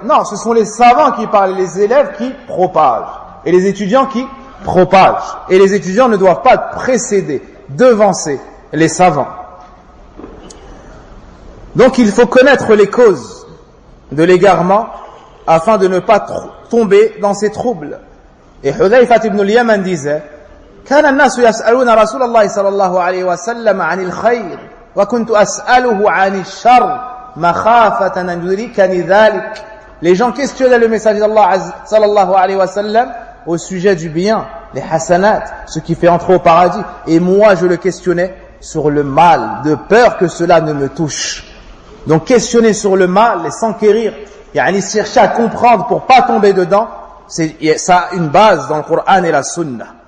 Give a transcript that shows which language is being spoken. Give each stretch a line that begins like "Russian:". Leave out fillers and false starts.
French: Non, ce sont les savants qui parlent, les élèves qui propagent et les étudiants qui propagent. Et les étudiants ne doivent pas précéder, devancer les savants. Donc il faut connaître les causes de l'égarement afin de ne pas tomber dans ces troubles. Et Hudhayfah ibn al-Yaman disait:
Arabic: كان الناس يسألون رسول الله صلى الله عليه وسلم عن الخير وكنت أسأله عن الشر مخافة أن يدركني ذلك.
French: Les gens questionnaient le messager d'Allah صلى الله عليه وسلم au sujet du bien, les hasanat, ce qui fait entrer au paradis, et moi je le questionnais sur le mal, de peur que cela ne me touche. Donc questionner sur le mal et s'enquérir, yani chercher à comprendre pour pas tomber dedans, c'est ça une base dans le Coran et la Sunna.